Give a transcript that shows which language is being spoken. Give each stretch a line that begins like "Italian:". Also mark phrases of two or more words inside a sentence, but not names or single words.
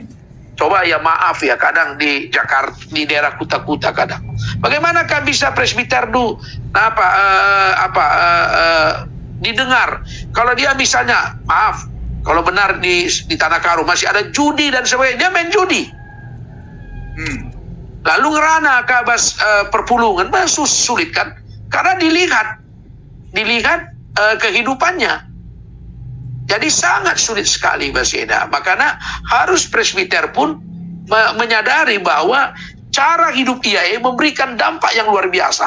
Indonesian: Coba ya maaf ya, kadang di Jakarta, di daerah kuta-kuta kadang. Bagaimana kan bisa presbiter didengar? Kalau dia misalnya, maaf, kalau benar di Tanah Karo masih ada judi dan sebagainya, dia main judi.
Batak Karo: Lalu ngerana kabas perpulungan,
Indonesian: sulit kan? Karena dilihat kehidupannya. Jadi sangat sulit sekali Baseda. Makanya harus presbiter pun menyadari bahwa cara hidup dia memberikan dampak yang luar biasa.